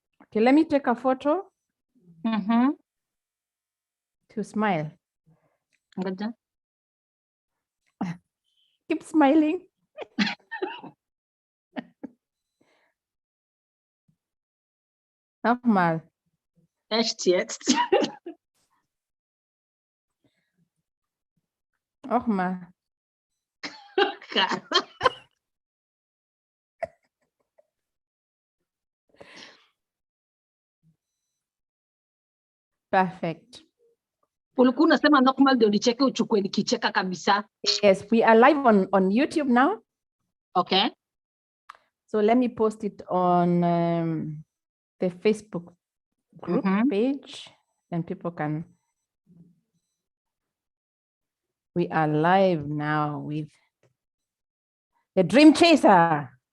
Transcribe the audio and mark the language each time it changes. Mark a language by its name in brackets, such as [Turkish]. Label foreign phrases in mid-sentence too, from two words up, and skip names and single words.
[English] Okay, let me take a photo Mm-hmm. to smile. Good. Keep smiling. [German] Nochmal. Echt jetzt? Nochmal. [English] Perfect. [Swahili] Ulikuwa unasema nochmal ndio nicheke uchukue nikicheka kabisa. [English] Yes, we are live on YouTube now. Okay. So let me post it on the Facebook group page, and people can. We are live now with the Dream Chaser.